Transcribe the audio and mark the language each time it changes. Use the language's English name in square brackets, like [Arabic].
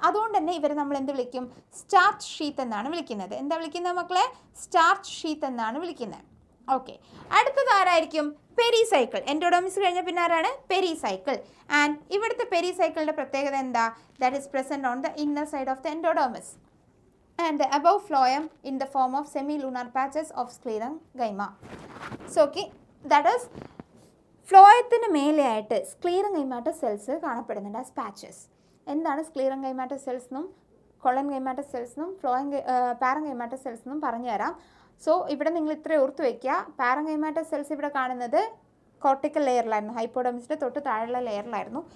[Malayalam] അതുകൊണ്ട് തന്നെ ഇവരെ നമ്മൾ എന്ത് വിളിക്കും? സ്റ്റാർച്ച് ഷീത്ത് എന്നാണ് വിളിക്കുന്നത്. എന്താ വിളിക്കുന്നത് മക്കളെ? സ്റ്റാർച്ച് ഷീത്ത് എന്നാണ് വിളിക്കുന്നത്. ഓക്കെ, അടുത്തത് ആരായിരിക്കും? പെരിസൈക്കിൾ. എൻഡോഡെർമിസ് കഴിഞ്ഞ പിന്നെ ആരാണ്? പെരിസൈക്കിൾ. ആൻഡ് ഇവിടുത്തെ പെരിസൈക്കിളിൻ്റെ പ്രത്യേകത എന്താ? [English] That is present on the inner side of the endodermis and the above phloem in the form of semilunar patches of sclerenchyma. So okay, that is [Malayalam] ഫ്ലോയത്തിന് മേലെയായിട്ട് സ്ക്ലീറൻകൈമാറ്റസ് cells കാണപ്പെടുന്നുണ്ട് ആസ് പാച്ചസ്. എന്താണ് സ്ക്ലീറൻകൈമാറ്റസ് cells എന്നും കൊളൻകൈമാറ്റസ് cells എന്നും പാരൻകൈമാറ്റസ് cells എന്നും പറഞ്ഞു തരാം. So ഇവിടെ നിങ്ങൾ ഇത്ര ഓർത്ത് വയ്ക്കുക. പാരൻകൈമാറ്റസ് സെൽസ് ഇവിടെ കാണുന്നത് കോർട്ടിക്കൽ ലെയറിലായിരുന്നു, ഹൈപ്പോഡെർമിസിൻ്റെ തൊട്ട് താഴെയുള്ള ലെയറിലായിരുന്നു.